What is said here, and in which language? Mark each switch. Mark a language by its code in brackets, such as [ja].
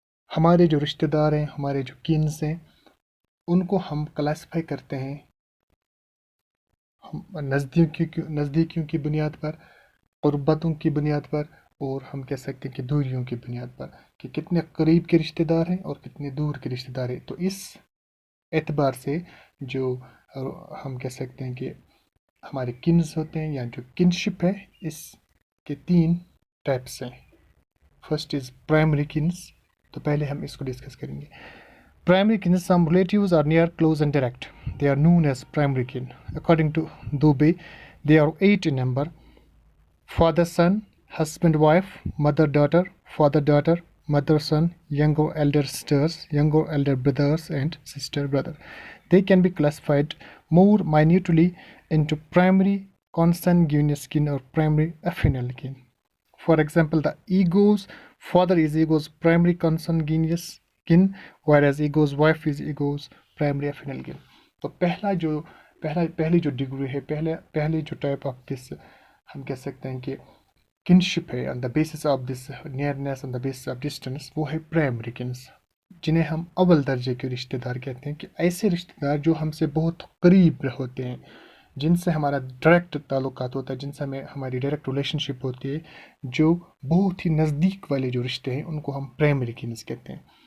[ur] ہمارے جو رشتہ دار ہیں ہمارے جو کنس ہیں ان کو ہم کلاسیفائی کرتے ہیں نزدیکیوں کی بنیاد پر، قربتوں کی بنیاد پر، اور ہم کہہ سکتے ہیں کہ دوریوں کی بنیاد پر کہ کتنے قریب کے رشتہ دار ہیں اور کتنے دور کے رشتہ دار ہیں. تو اس اعتبار سے جو ہم کہہ سکتے ہیں کہ ہمارے کنز ہوتے ہیں یا جو کنشپ ہے اس کے 3 ٹائپس ہیں. [en] First is primary kins. [ur] تو پہلے ہم اس کو ڈسکس کریں گے. [en] Primary kin, some relatives are near, close and direct. They are known as primary kin. According to Dubey, they are 8 in number. Father, son, husband, wife, mother, daughter, father, daughter, mother, son, younger, elder sisters, younger, elder brothers, and sister, brother. They can be classified more minutely into primary consanguineous kin or primary affinal kin. For example, the ego's father is ego's primary consanguineous kin, whereas ego's wife is ego's primary affinal kin. [ur] تو پہلی جو degree ہے پہلی جو type of this ہم کہہ سکتے ہیں کہ کنشپ ہے [en] on the basis of this nearness, on the basis of distance, [ur] وہ ہے پرائمری کنس، جنہیں ہم اول درجے کے رشتہ دار کہتے ہیں. کہ ایسے رشتہ دار جو ہم سے بہت قریب ہوتے ہیں، جن سے ہمارا ڈائریکٹ تعلقات ہوتا ہے، جن سے ہماری ڈائریکٹ ریلیشن شپ ہوتی ہے، جو بہت ہی نزدیک والے جو رشتے ہیں ان کو ہم پرائمری کنس کہتے ہیں.